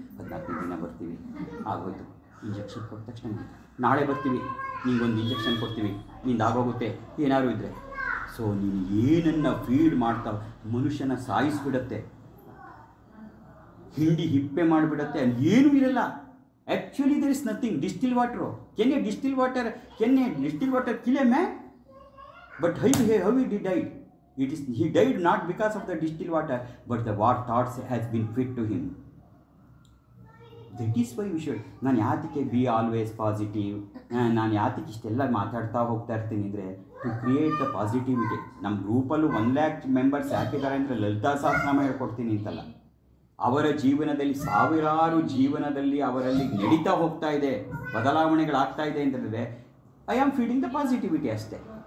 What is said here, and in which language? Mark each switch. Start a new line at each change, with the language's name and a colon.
Kannada: 14ನೇ ದಿನ ಬರ್ತೀವಿ, ಆಗೋಯ್ತು. ಇಂಜೆಕ್ಷನ್ ಕೊಟ್ಟ ತಕ್ಷಣ ನಾಳೆ ಬರ್ತೀವಿ, ನಿಂಗೊಂದು ಇಂಜೆಕ್ಷನ್ ಕೊಡ್ತೀವಿ, ನಿಂದು ಆಗೋಗುತ್ತೆ ಏನಾದ್ರು ಇದ್ದರೆ. ಸೊ ನೀನು ಏನನ್ನು ಫೀಡ್ ಮಾಡ್ತಾವೆ ಮನುಷ್ಯನ ಸಾಯಿಸ್ಬಿಡತ್ತೆ, ಹಿಂಡಿ ಹಿಪ್ಪೆ ಮಾಡಿಬಿಡತ್ತೆ, ಅಲ್ಲಿ ಏನೂ ಇರಲ್ಲ.
English: Actually there is nothing. Distil water, can a distil water kill a man? But how he died? He died not because of the distilled water, but the what thoughts has been fed to him. That is why we should.
Kannada: ನಾನು ಯಾತಕ್ಕೆ
English: be always positive,
Kannada: ನಾನು ಯಾತಕ್ಕೆ ಇಷ್ಟೆಲ್ಲ ಮಾತಾಡ್ತಾ ಹೋಗ್ತಾ ಇರ್ತೀನಿ ಅಂದರೆ
English: To create the positivity.
Kannada: ನಮ್ಮ ಗ್ರೂಪಲ್ಲೂ 1 lakh ಮೆಂಬರ್ಸ್ ಯಾಕಿದ್ದಾರೆ ಅಂದರೆ ಲಲಿತಾ ಸಹಸ್ರನಾಮ ಹೇಳ್ಕೊಡ್ತೀನಿ ಅಂತಲ್ಲ, ಅವರ ಜೀವನದಲ್ಲಿ ಸಾವಿರಾರು ಜೀವನದಲ್ಲಿ ಅವರಲ್ಲಿ ನಡೀತಾ ಹೋಗ್ತಾ ಇದೆ, ಬದಲಾವಣೆಗಳಾಗ್ತಾ ಇದೆ ಅಂತಂದರೆ
English: I am feeding the positivity
Kannada: ಅಷ್ಟೇ.